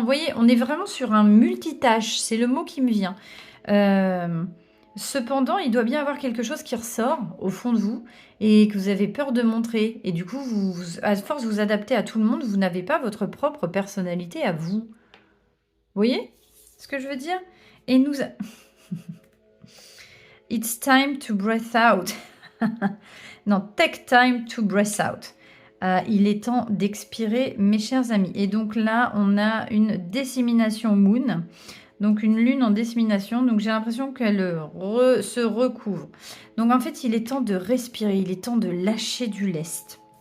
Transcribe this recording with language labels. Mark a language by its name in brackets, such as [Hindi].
[French] Vous voyez, on est vraiment sur un multitâche, c'est le mot qui me vient. Cependant, il doit bien y avoir quelque chose qui ressort au fond de vous et que vous avez peur de montrer. Et du coup, à force de vous adapter à tout le monde, vous n'avez pas votre propre personnalité à vous. Vous voyez ce que je veux dire? [English] Et It's time to breath out. Non, take time to breath out. [French] Il est temps d'expirer, mes chers amis. Et donc là, on a une dissémination moon. Donc une lune en dissémination. Donc j'ai l'impression qu'elle se recouvre. Donc en fait, il est temps de respirer. Il est temps de lâcher du lest.